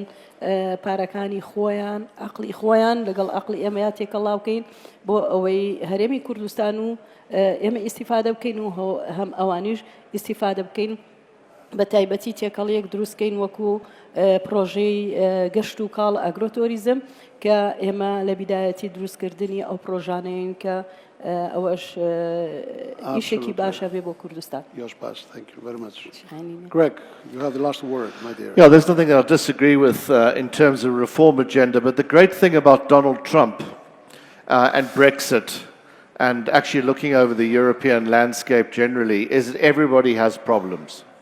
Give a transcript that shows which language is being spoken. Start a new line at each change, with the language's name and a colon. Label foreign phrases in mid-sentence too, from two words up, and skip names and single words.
Central Kurdish: پارەکانی خۆیان عەقڵی خۆیان لەگەڵ عەقڵی ئێمەیە تێکەڵاو بکەین بۆ ئەوەی هەرێمی کوردستان و ئێمە ئیستیفادە بکەین و هەم ئەوانیش ئیستیفادە بکەین بە تایبەتی تێکەڵیەک دروستکەین وەکو پرۆژەی گەشت و کاڵ ئەگرۆتۆریزم کە ئێمە لە بیدایەتی دروستکردنی ئەو پرۆژانەیەن کە ئەوەش ئیشێکی باشە بێ بۆ کوردستان.
English: Thank you very much. Greg, you have the last word, my dear. Yeah, there's nothing I'll disagree with in terms of reform agenda, but the great thing about Donald Trump and Brexit and actually looking over the European landscape generally is that everybody has problems.